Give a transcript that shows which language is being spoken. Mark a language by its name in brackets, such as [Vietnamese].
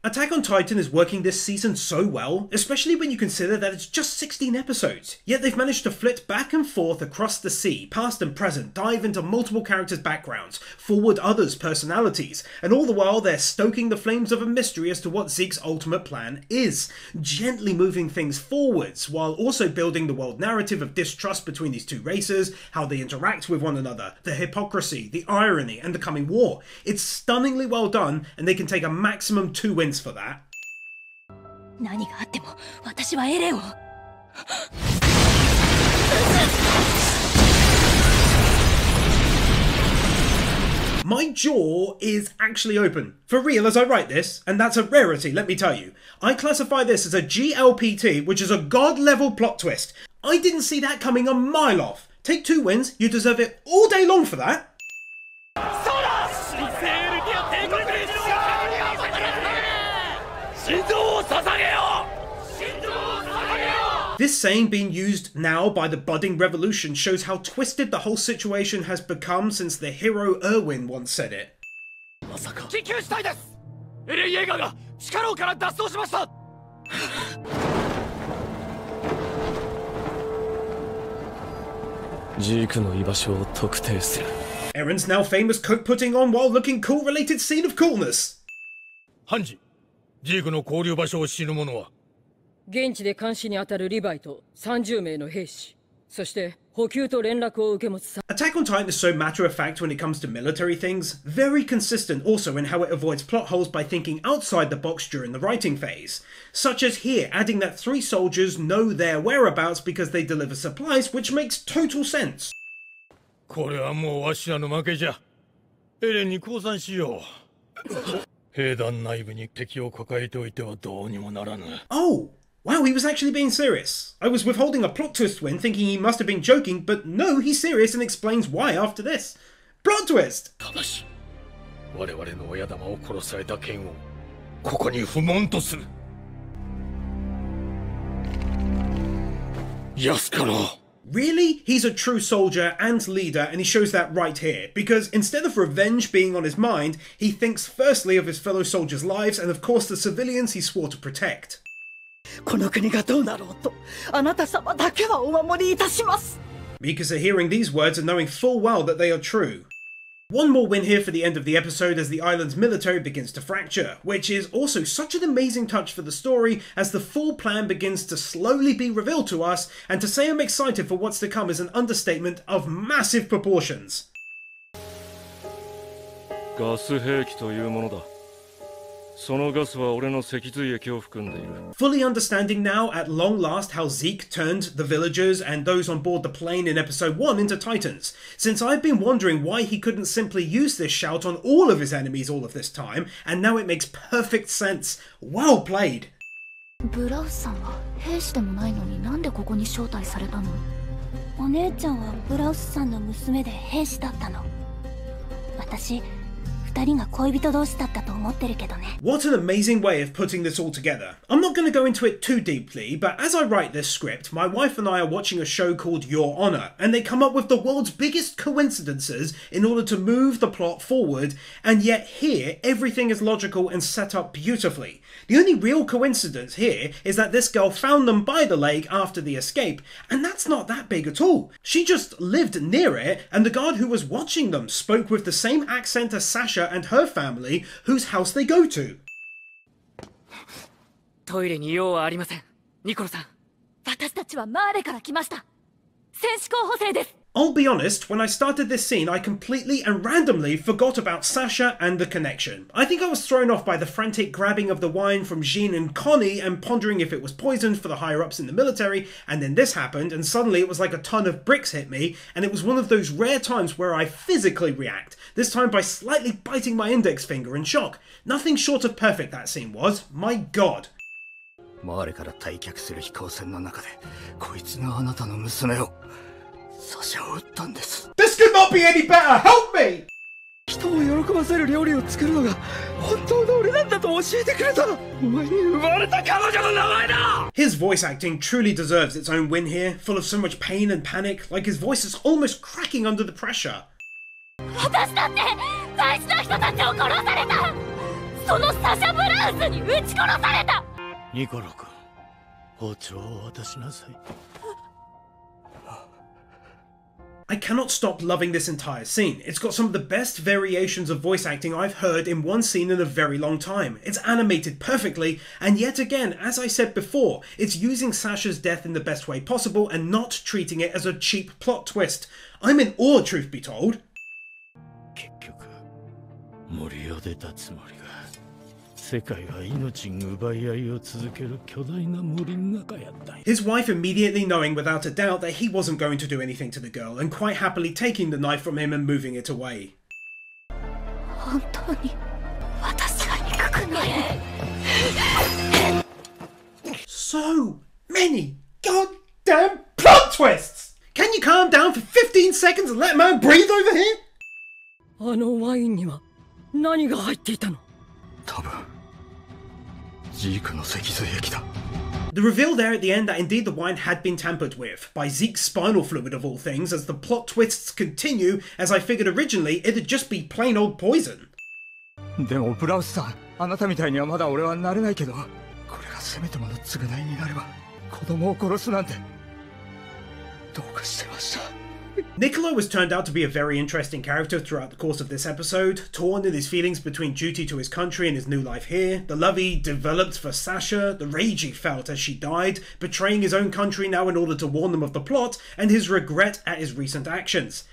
[English] Attack on Titan is working this season so well, especially when you consider that it's just 16 episodes. Yet they've managed to flit back and forth across the sea, past and present, dive into multiple characters' backgrounds, forward others' personalities, and all the while they're stoking the flames of a mystery as to what Zeke's ultimate plan is, gently moving things forwards, while also building the world narrative of distrust between these two races, how they interact with one another, the hypocrisy, the irony, and the coming war. It's stunningly well done, and they can take a maximum 2 wins for that. [Japanese] 何があっても私はエレンを。 [English] My jaw is actually open. For real as I write this, and that's a rarity, let me tell you. I classify this as a GLPT, which is a god-level plot twist. I didn't see that coming a mile off. Take 2 wins, you deserve it all day long for that. This saying being used now by the budding revolution shows how twisted the whole situation has become since the hero Erwin once said it. [Japanese] 緊急事態です。エレン・イェーガーが地下牢から脱走しました。ジークの居場所を特定する。 [English] Eren's now famous coat putting on while looking cool related scene of coolness. [Japanese] ハンジ、ジークの交流場所を知る者は？現地で監視に当たるリヴァイと30名の兵士、そして補給と連絡を受け持つ。 [English] Attack on Titan is so matter of fact when it comes to military things, very consistent also in how it avoids plot holes by thinking outside the box during the writing phase. Such as here, adding that 3 soldiers know their whereabouts because they deliver supplies, which makes total sense. [Japanese] これはもうわしらの負けじゃ。エレンに降参しよう。兵団内部に敵を抱えておいてはどうにもならぬ。 [English] Oh! Wow, he was actually being serious. I was withholding a plot twist win, thinking he must have been joking, but no, he's serious and explains why after this. Plot twist! [Japanese] ただし、我々の親玉を殺された剣をここに不問とする。安かろう。 [English] Really? He's a true soldier and leader, and he shows that right here, because instead of revenge being on his mind, he thinks firstly of his fellow soldiers' lives and of course the civilians he swore to protect. [Japanese] この国がどうなろうと、あなた様だけはお守りいたします。 [English] Mikasa hearing these words and knowing full well that they are true. One more win here for the end of the episode as the island's military begins to fracture, which is also such an amazing touch for the story as the full plan begins to slowly be revealed to us, and to say I'm excited for what's to come is an understatement of massive proportions. [Japanese] ガス兵器というものだ。そのガスは俺の脊髄液を含んでいる。 [English] Fully understanding now at long last how Zeke turned the villagers and those on board the plane in episode 1 into Titans, since I've been wondering why he couldn't simply use this shout on all of his enemies all of this time, and now it makes perfect sense. Well played. [Japanese] ブラウスさんは兵士でもないのになんでここに招待されたの？お姉ちゃんはブラウスさんの娘で兵士だったの。私2人が恋人同士だったと思ってるけどね。 [English] What an amazing way of putting this all together. I'm not going to go into it too deeply, but as I write this script, my wife and I are watching a show called Your Honor, and they come up with the world's biggest coincidences in order to move the plot forward, and yet here, everything is logical and set up beautifully. The only real coincidence here is that this girl found them by the lake after the escape, and that's not that big at all. She just lived near it, and the guard who was watching them spoke with the same accent as Sasha and her family, whose house they go to. [Japanese] トイレに用はありません。ニコロさん。私たちはマーレから来ました。戦士候補生です。 [English] I'll be honest, when I started this scene, I completely and randomly forgot about Sasha and the connection. I think I was thrown off by the frantic grabbing of the wine from Jean and Connie and pondering if it was poisoned for the higher-ups in the military, and then this happened, and suddenly it was like a ton of bricks hit me, and it was one of those rare times where I physically react, this time by slightly biting my index finger in shock. Nothing short of perfect that scene was, my god. [Japanese] マーレから退却する飛行船の中で、こいつがあなたの娘を。サシャを撃ったんです。 [English] This could not be any better! Help me! [Japanese] 人を喜ばせる料理を作るのが [English] His voice acting truly deserves its own win here, full of so much pain and panic, like his voice is almost cracking under the pressure. [Japanese] 私だって大事な人たちを殺された。そのサシャ・ブラウスに撃ち殺された。ニコロ君、包丁を渡しなさい。 [English] I cannot stop loving this entire scene. It's got some of the best variations of voice acting I've heard in one scene in a very long time. It's animated perfectly, and yet again, as I said before, it's using Sasha's death in the best way possible and not treating it as a cheap plot twist. I'm in awe, truth be told. [Japanese] 結局、森を出たつもりが、世界は命奪い合いを続ける巨大な森の中やったんや。 [English] His wife immediately knowing without a doubt that he wasn't going to do anything to the girl and quite happily taking the knife from him and moving it away. [Japanese] 本当に私が憎くない。 [English] So many goddamn plot twists! Can you calm down for 15 seconds and let a man breathe over here? [Japanese] あのワインには何が入っていたの？多分ジークの脊髄液だ。 [English] The reveal there at the end that indeed the wine had been tampered with, by Zeke's spinal fluid of all things, as the plot twists continue, as I figured originally it'd just be plain old poison. [Japanese] でもブラウスさん、あなたみたいにはまだ俺はなれないけど、これがせめてもの償いになれば、子供を殺すなんてどうかしてました。 [English] Niccolo was turned out to be a very interesting character throughout the course of this episode, torn in his feelings between duty to his country and his new life here, the love he developed for Sasha, the rage he felt as she died, betraying his own country now in order to warn them of the plot, and his regret at his recent actions.